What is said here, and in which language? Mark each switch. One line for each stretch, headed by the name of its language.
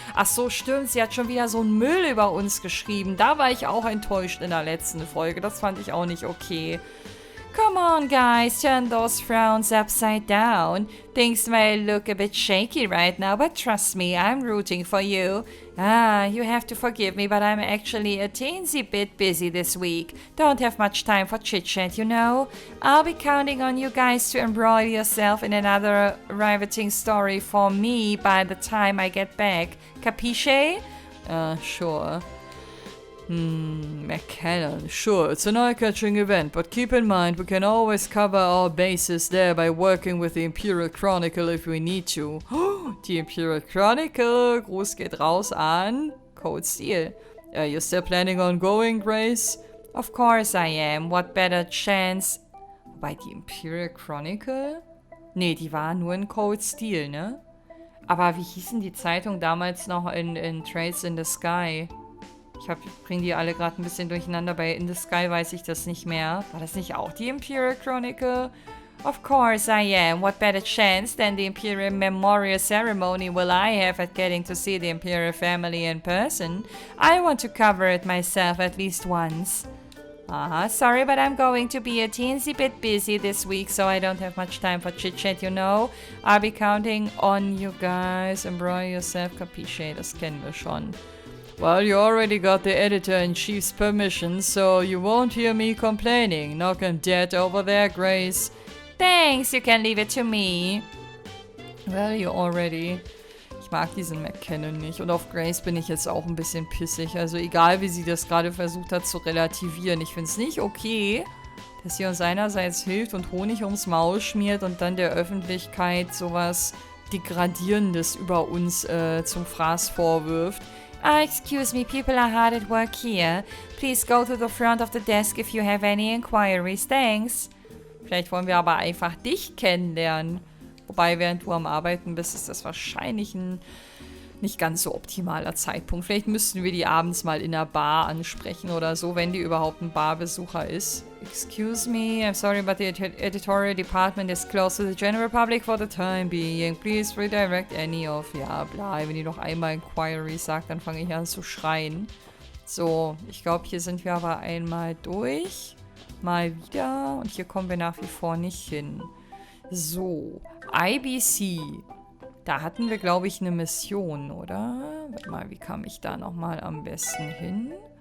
German: Ach so, stimmt, sie hat schon wieder so einen Müll über uns geschrieben. Da war ich auch enttäuscht in der letzten Folge. Das fand ich auch nicht okay.
English: Come on, guys, turn those frowns upside down. Things may look a bit shaky right now, but trust me, I'm rooting for you. You have to forgive me, but I'm actually a teensy bit busy this week. Don't have much time for chit-chat, you know. I'll be counting on you guys to embroil yourself in another riveting story for me by the time I get back. Capisce? Sure. McKellen. Sure, it's an eye-catching event, but keep in mind we can always cover our bases there by working with the Imperial Chronicle if we need to.
German: Die Imperial Chronicle. Gruß geht raus an Code Steel.
English: You still planning on going, Grace? Of course I am. What better chance...
German: Wobei, die Imperial Chronicle? Nee, die war nur in Code Steel, ne? Aber wie hießen die Zeitung damals noch in Trails in the Sky? Ich bringe die alle gerade ein bisschen durcheinander. Bei In the Sky weiß ich das nicht mehr. War das nicht auch die Imperial Chronicle?
English: Of course I am. What better chance than the Imperial Memorial Ceremony will I have at getting to see the Imperial family in person? I want to cover it myself at least once. Sorry, but I'm going to be a teensy bit busy this week, so I don't have much time for chit-chat, you know. I'll be counting on you guys. Embroil yourself, capisce?
German: Das kennen wir schon.
English: Well, you already got the editor-in-chief's permission, so you won't hear me complaining. Knock on that over there, Grace. Thanks, you can leave it to me. Value already.
German: Ich mag diesen McKinnon nicht. Und auf Grace bin ich jetzt auch ein bisschen pissig. Also egal, wie sie das gerade versucht hat zu relativieren. Ich finde es nicht okay, dass sie uns einerseits hilft und Honig ums Maul schmiert und dann der Öffentlichkeit sowas Degradierendes über uns zum Fraß vorwirft.
English: Excuse me, people are hard at work here. Please go to the front of the desk if you have any inquiries. Thanks.
German: Vielleicht wollen wir aber einfach dich kennenlernen. Wobei, während du am Arbeiten bist, ist das wahrscheinlich ein nicht ganz so optimaler Zeitpunkt. Vielleicht müssten wir die abends mal in der Bar ansprechen oder so, wenn die überhaupt ein Barbesucher ist.
English: Excuse me, I'm sorry, but the editorial department is closed to the general public for the time being. Please redirect any of...
German: Ja, bla, wenn die noch einmal Inquiry sagt, dann fange ich an zu schreien. So, ich glaube, hier sind wir aber einmal durch. Mal wieder. Und hier kommen wir nach wie vor nicht hin. So, IBC. Da hatten wir, glaube ich, eine Mission, oder? Warte mal, wie kam ich da nochmal am besten hin?